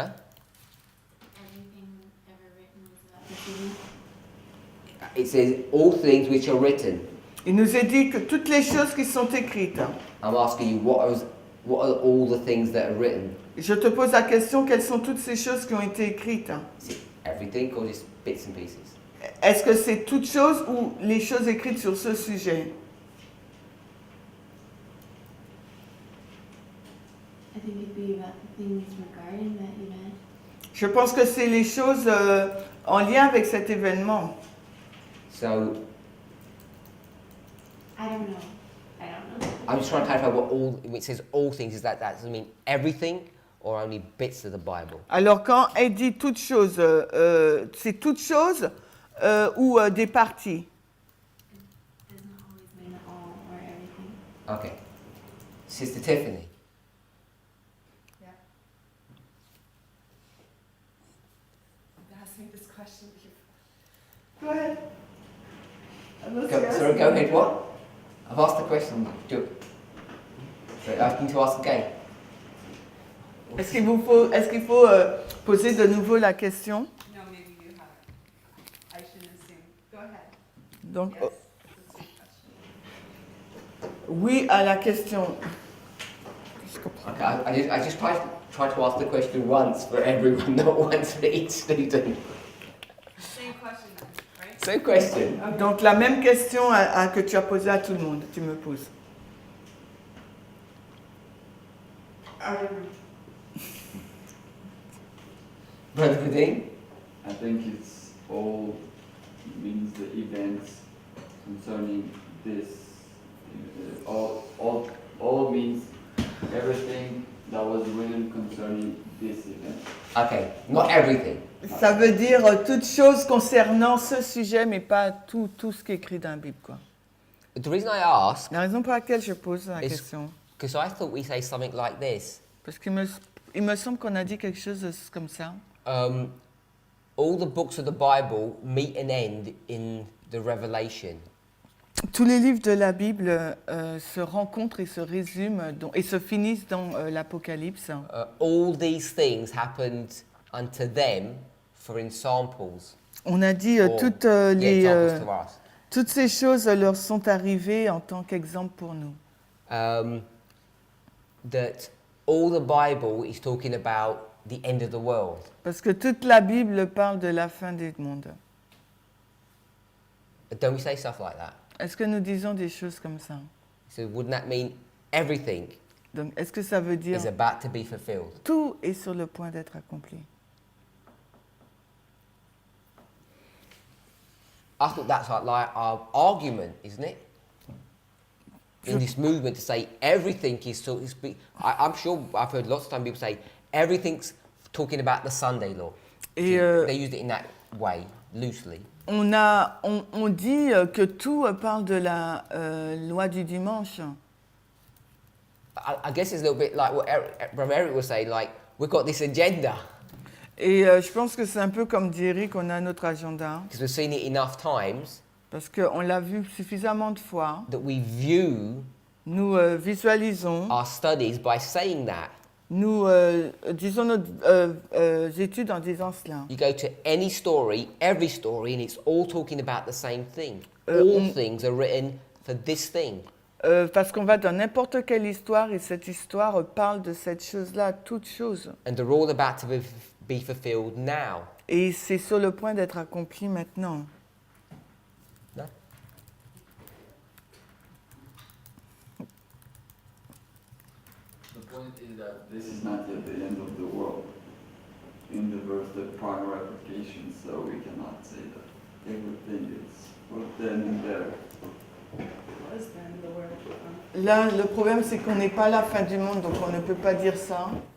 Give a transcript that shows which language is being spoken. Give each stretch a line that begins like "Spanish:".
English: Everything ever written was about this event. It says all things which are written.
French: Il nous est dit que toutes les choses qui sont écrites.
English: I'm asking you, what are all the things that are written?
French: Je te pose la question, quelles sont toutes ces choses qui ont été écrites?
English: Is it everything or just bits and pieces?
French: Est-ce que c'est toutes choses ou les choses écrites sur ce sujet?
English: I think it'd be about the things regarding that event.
French: Je pense que c'est les choses en lien avec cet événement.
English: So I don't know. I don't know. I'm just trying to clarify what all, when it says all things, is that doesn't mean everything or only bits of the Bible?
French: Alors quand elle dit toutes choses, c'est toutes choses ou des parties?
English: It doesn't always mean all or everything. Okay. Sister Tiffany. I've asked me this question before. Go ahead. Sorry, go ahead, what? I've asked the question. So asking to ask again.
French: Est-ce qu'il faut poser de nouveau la question?
English: No, maybe you haven't. I shouldn't assume. Go ahead.
French: Donc,
English: Yes, that's your question.
French: oui à la question.
English: Okay, I just try to ask the question once for everyone, not once for each student. Same question then, right? Same question.
French: Donc la même question que tu as posée à tout le monde, tu me poses.
English: Brother Vadim? I think it's all means the events concerning this. All means everything that was written concerning this event. Okay, not everything.
French: Ça veut dire toute chose concernant ce sujet, mais pas tout ce qui est écrit dans la Bible, quoi.
English: The reason I ask,
French: La raison pour laquelle je pose la Est-ce-
English: question, because I thought we say something like this.
French: parce qu'il me semble qu'on a dit quelque chose comme ça.
English: All the books of the Bible meet and end in the Revelation.
French: Tous les livres de la Bible se rencontrent et se résument et se finissent dans l'Apocalypse.
English: All these things happened unto them for examples.
French: On a dit
English: or- examples to us.
French: toutes ces choses leur sont arrivées en tant qu'exemple pour nous.
English: That all the Bible is talking about the end of the world.
French: Parce que toute la Bible parle de la fin du monde.
English: Don't we say stuff like that?
French: Est-ce que nous disons des choses comme ça?
English: So wouldn't that mean everything
French: Donc, est-ce que ça veut dire
English: is about to be fulfilled?
French: tout est sur le point d'être accompli?
English: I thought that's like our argument, isn't it? In this movement to say everything is so. I'm sure I've heard lots of times people say everything's talking about the Sunday law.
French: Et
English: They used it in that way, loosely.
French: on dit que tout parle de la loi du dimanche.
English: I guess it's a little bit like what Brother Eric was saying, like, we've got this agenda.
French: Et je pense que c'est un peu comme dit Eric, on a notre agenda,
English: because we've seen it enough times
French: parce qu'on l'a vu suffisamment de fois.
English: that we view
French: Nous visualisons,
English: our studies by saying that.
French: nous disons nos études en disant cela.
English: You go to any story, every story, and it's all talking about the same thing. Euh, All
French: on-
English: things are written for this thing.
French: Parce qu'on va dans n'importe quelle histoire et cette histoire parle de cette chose-là, toute chose.
English: And they're all about to be fulfilled now.
French: Et c'est sur le point d'être accompli maintenant.
English: No? The point is that this is not yet the end of the world. In the verse, the prior application, so we cannot say that everything is put then and there. Was then the word.
French: Là, le problème, c'est qu'on n'est pas à la fin du monde, donc on ne peut pas dire ça.